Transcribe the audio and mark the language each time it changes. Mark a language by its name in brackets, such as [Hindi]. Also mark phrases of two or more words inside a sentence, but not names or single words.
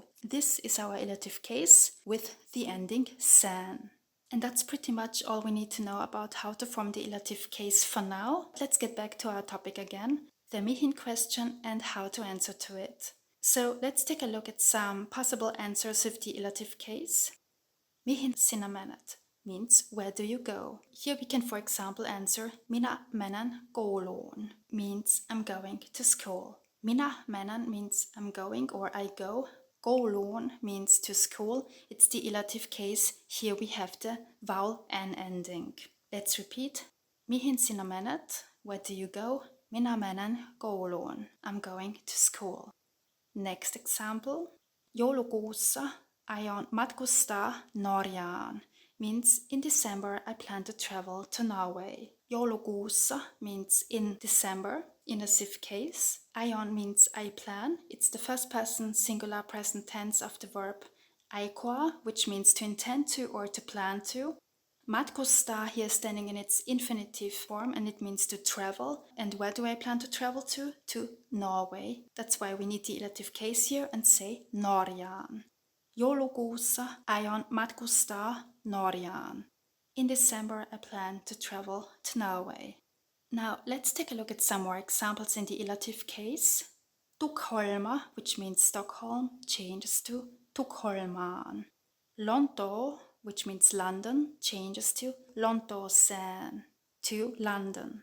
[English] This is our ilative case with the ending san. And that's pretty much all we need to know about how to form the ilative case for now. Let's get back to our topic again, the Mihin question and how to answer to it. So let's take a look at some possible answers with the ilative case. [Finnish] Mihin sinä menet [English] means where do you go? Here we can, for example, answer [Finnish] minä menen kouluun, [English] means I'm going to school. [Finnish] Minä menen [English] means I'm going or I go. Kouluun means to school. It's the ilative case. Here we have the vowel N ending. Let's repeat. [Finnish] Mihin sinä menet? [English] Where do you go? [Finnish] Minä menen kouluun. [English] I'm going to school. Next example. [Finnish] Joulukuussa aion matkustaa Norjaan. [English] Means in December I plan to travel to Norway. Joulukuussa means in December, inassive case. Aion means I plan. It's the first person singular present tense of the verb aikoa, which means to intend to or to plan to. Matkustaa here standing in its infinitive form, and it means to travel. And where do I plan to travel to? To Norway. That's why we need the ilative case here and say Norjaan. [Finnish] Joulukuussa aion matkustaa Norjaan. [English] In December I plan to travel to Norway. Now let's take a look at some more examples in the ilative case. Tukholma, which means Stockholm, changes to Tukholmaan. Lontoo, which means London, changes to Lontooseen, to London.